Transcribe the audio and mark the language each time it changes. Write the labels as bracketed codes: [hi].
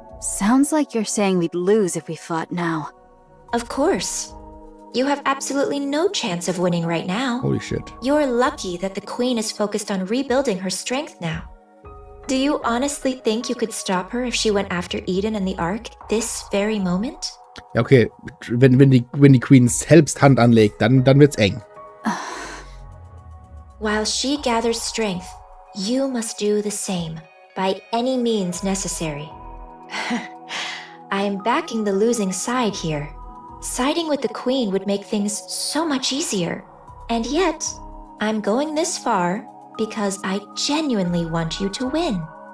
[en] Sounds like you're saying we'd lose if we fought now. Of course. You have absolutely no chance of winning right now. Holy shit. You're lucky that the Queen is focused on rebuilding her strength now. Do you honestly think you could stop her if she went after Eden and the Ark this very moment? [de] Ja, okay. Wenn die Queen selbst Hand anlegt, dann wird's eng. [en] While she gathers strength, you must do the same, by any means necessary. I am backing the losing side here. Siding with the Queen would make things so much easier. And yet, I'm going this far because I genuinely want you to win.